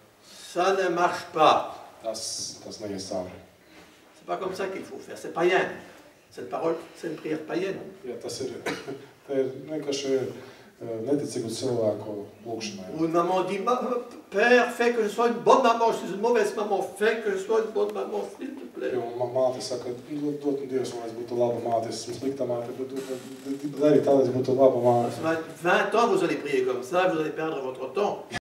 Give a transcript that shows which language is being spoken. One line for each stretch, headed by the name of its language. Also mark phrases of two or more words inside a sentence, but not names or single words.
French: Ça ne marche pas.
Latvian: Tas neies cauri.
French: C'est pas comme ça qu'il faut faire. C'est païen. Cette parole, c'est une prière païenne.
Latvian: Jā, tas ir vienkārši neticīgu cilvēku lūgšanai.
French: Où une maman dit, Père, fais que je sois une bonne maman, je suis une mauvaise maman, fais que je sois une bonne maman, s'il te plaît.
Latvian: Māte saka, dod Dievs, lai es būtu laba māte, es esmu slikta māte, bet dari tā, lai es būtu laba māte.
French: 20 ans, vous allez prier comme ça, vous allez perdre votre temps.